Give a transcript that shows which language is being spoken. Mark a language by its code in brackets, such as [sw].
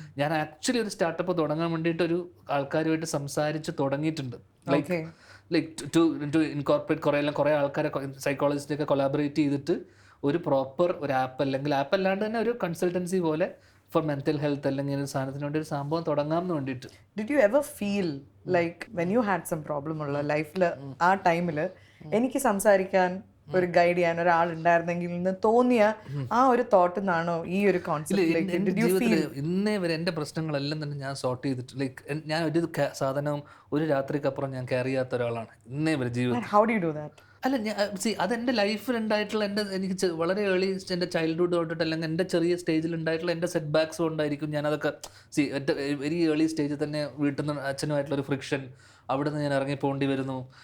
[ml] ഞാൻ ആക്ച്വലി ഒരു സ്റ്റാർട്ടപ്പ് തുടങ്ങാൻ വേണ്ടിയിട്ട് ഒരു ആൾക്കാരുമായിട്ട് സംസാരിച്ച് തുടങ്ങിയിട്ടുണ്ട്. [en] like to incorporate [ml] കുറേ ആൾക്കാരെ സൈക്കോളജിസ്റ്റൊക്കെ കൊളാബറേറ്റ് ചെയ്തിട്ട് ഒരു പ്രോപ്പർ ഒരു ആപ്പ്, അല്ലെങ്കിൽ ആപ്പ് അല്ലാണ്ട് തന്നെ ഒരു കൺസൾട്ടൻസി പോലെ [en] for mental health [ml] അല്ലെങ്കിൽ ഒരു സാധനത്തിന് വേണ്ടി ഒരു സംഭവം തുടങ്ങാമെന്ന് വേണ്ടിയിട്ട്. [en] Did you ever feel like when you had some problem [ml] ഉള്ള ലൈഫിൽ ആ ടൈമിൽ എനിക്ക് സംസാരിക്കാൻ ഒരു ഗൈഡ് ചെയ്യാൻ ഒരാൾ ഉണ്ടായിരുന്നെങ്കിൽ എന്ന് തോന്നിയ ആ ഒരു തോട്ട് നിന്നാണോ ഈ ഒരു കോൺസെപ്റ്റ്? എൻ്റെ ജീവിതത്തിൽ ഇന്നേ വരെ എൻ്റെ പ്രശ്നങ്ങളെല്ലാം തന്നെ ഞാൻ സോർട്ട് ചെയ്തിട്ട് ലൈക്ക് ഞാൻ ഒരു സാധനവും ഒരു രാത്രിക്കപ്പുറം ഞാൻ കെയർ ചെയ്യാത്ത ഒരാളാണ് ഇന്നേ വരെ ജീവിതത്തിൽ. [en] How do you do that? [ml] അല്ല ഞാൻ അതെൻ്റെ ലൈഫിൽ ഉണ്ടായിട്ടുള്ള എനിക്ക് വളരെ ഏർലി എൻ്റെ ചൈൽഡ്ഹുഡ് തൊട്ടിട്ട് അല്ലെങ്കിൽ എൻ്റെ ചെറിയ സ്റ്റേജിൽ ഉണ്ടായിട്ടുള്ള എൻ്റെ സെറ്റ് ബാക്സ് കൊണ്ടായിരിക്കും ഞാനതൊക്കെ വെരി ഏർലി സ്റ്റേജിൽ തന്നെ വീട്ടിൽ നിന്ന് അച്ഛനുമായിട്ടുള്ളൊരു ഫ്രിക്ഷൻ, അവിടെ നിന്ന് ഞാൻ ഇറങ്ങി പോകേണ്ടി വരുന്നു.